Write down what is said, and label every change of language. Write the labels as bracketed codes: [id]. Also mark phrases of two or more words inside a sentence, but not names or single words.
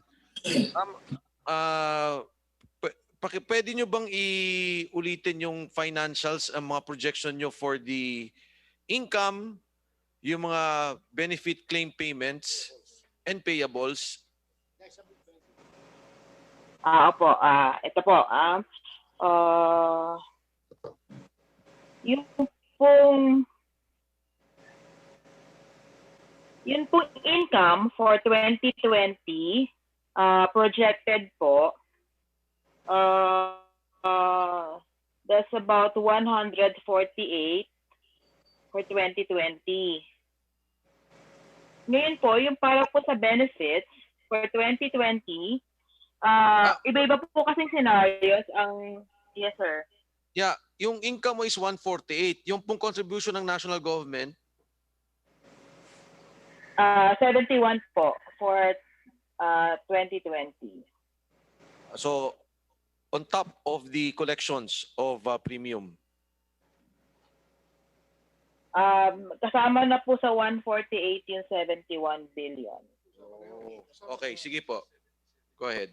[tl] Ma'am, pwede nyo bang iulitin yung financials, ang mga projection nyo [en] for the income, [tl] yung mga [en] benefit claim payments, and payables? [tl] Opo. Ito po. Yung pong [en] income for 2020 projected po, that's about 148 for 2020. [tl] Ngayon po, yung para po sa [en] benefits for 2020, [tl] iba-iba po kasing scenarios ang... [en] Yes, sir. [tl] Yeah, yung income mo is 148. Yung pong contribution ng national government? 71 po for 2020. [en] So, on top of the collections of premium? [tl] Kasama na po sa 148 yung 71 billion. Okay, sige po. [en] Go ahead.